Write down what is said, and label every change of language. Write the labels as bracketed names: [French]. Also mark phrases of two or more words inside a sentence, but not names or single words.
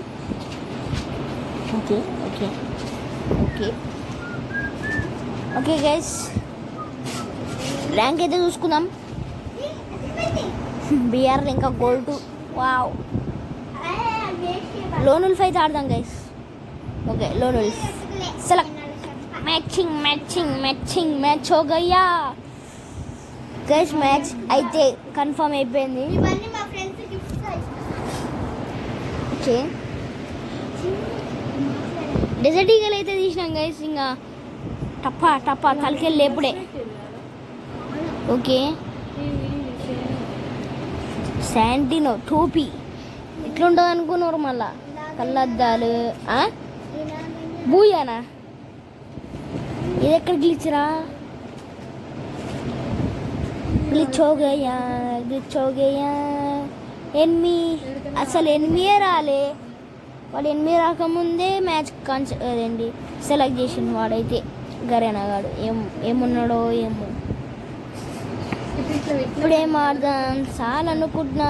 [English] okay okay okay okay guys, [Telugu] ర్యాంక్ అయితే చూసుకుందాం. BR ఇంకా గోల్డ్ 2. వావ్, లోన్ ఉల్ఫ్ అయితే ఆడదాం గైస్. [English] okay lone wolf select. [Hindi] मैचिंग मैचिंग मैचिंग मैच हो गया गैस. [Telugu] मैच అయితే కన్ఫర్మ్ అయిపోయింది. ఇవన్నీ మా [English] friends gifts okay [Telugu] డెజర్ట్ ఈగల్ అయితే తీసినాం గైస్. ఇంకా టప్పా టప్పా తలకెళ్ళి లేపుడే. ఓకే శాంటినో టోపీ ఎట్లుంటుంది అనుకున్నారు? మళ్ళా కళ్ళద్దాలు. బూయానా? ఇది ఎక్కడ గ్లిచ్రా? [Hindi] ग्लिच हो गया, ग्लिच हो गया. [Telugu] ఎనిమి అసలు ఎనిమియే రాలే. వాడు ఎనిమిది రాకముందే మ్యాచ్ అదేంటి సెలెక్ట్ చేసిండు వాడైతే. గరేనా గాడు ఏమున్నాడో ఏమో. ఇప్పుడేం ఆడదాం చాలు అనుకుంటున్నాను.